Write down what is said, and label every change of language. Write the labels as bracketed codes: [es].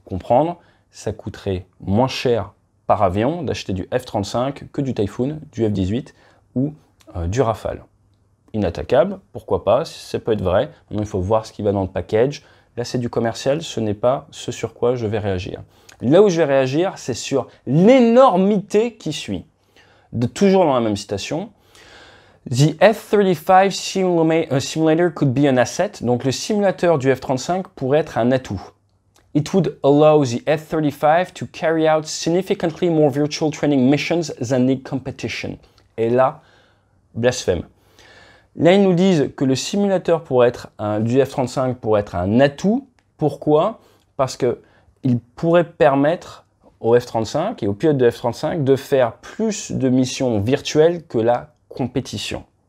[fr] Comprendre, ça coûterait moins cher par avion d'acheter du F-35 que du Typhoon, du F-18 ou du Rafale. Inattaquable, pourquoi pas, ça peut être vrai. Maintenant, il faut voir ce qui va dans le package. Là, c'est du commercial, ce n'est pas ce sur quoi je vais réagir. Là où je vais réagir, c'est sur l'énormité qui suit. Toujours dans la même citation. [en] The F-35 simulator could be an asset. [fr] Donc, le simulateur du F-35 pourrait être un atout. [en] It would allow the F-35 to carry out significantly more virtual training missions than the competition. [fr] Et là, blasphème. Là, ils nous disent que le simulateur du F-35 pourrait être un atout. Pourquoi? Parce qu'il pourrait permettre au F-35 et aux pilotes de F-35 de faire plus de missions virtuelles que la compétition.